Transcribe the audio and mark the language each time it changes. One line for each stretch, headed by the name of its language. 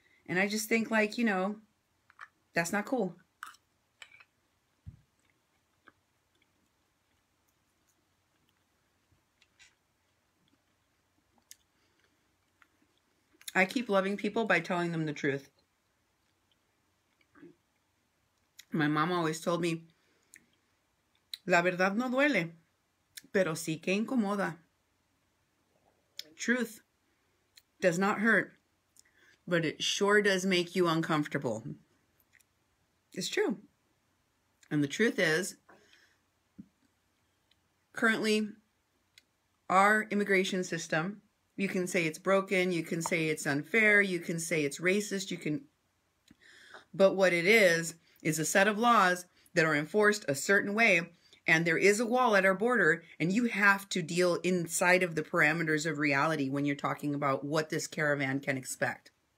English: And I just think like, that's not cool. I keep loving people by telling them the truth. My mom always told me,
Spanish: la verdad no duele, pero sí que incomoda.
English: Truth does not hurt, but it sure does make you uncomfortable. It's true. And the truth is, currently, our immigration system, you can say it's broken, you can say it's unfair, you can say it's racist, but what it is a set of laws that are enforced a certain way, and there is a wall at our border, and you have to deal inside of the parameters of reality when you're talking about what this caravan can expect.